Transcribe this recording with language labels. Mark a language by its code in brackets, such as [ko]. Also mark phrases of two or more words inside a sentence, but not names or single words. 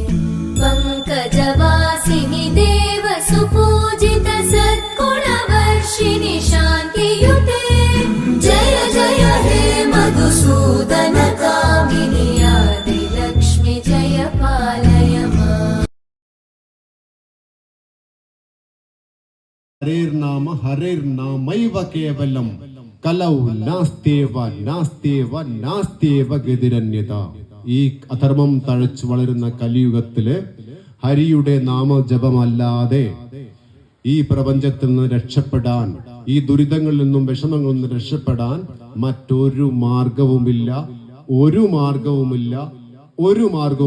[sa] पङ्कजवासिनि देव सुपूजित सद्गुणवर्षिणि शान्तियुते जय जय हे मधुसूदन कामिनि आदिलक्ष्मि जय पालय माम्। हरेर्नामैव केवलम कलौ नास्त्येव ഗതിരന്യത. [ml] ഈ അധർമ്മം തഴച്ചു വളരുന്ന കലിയുഗത്തില് ഹരിയുടെ നാമജപമല്ലാതെ ഈ പ്രപഞ്ചത്തിൽ നിന്ന് രക്ഷപ്പെടാൻ, ഈ ദുരിതങ്ങളിൽ നിന്നും വിഷമങ്ങളിൽ നിന്നും രക്ഷപ്പെടാൻ മറ്റൊരു മാർഗവുമില്ല.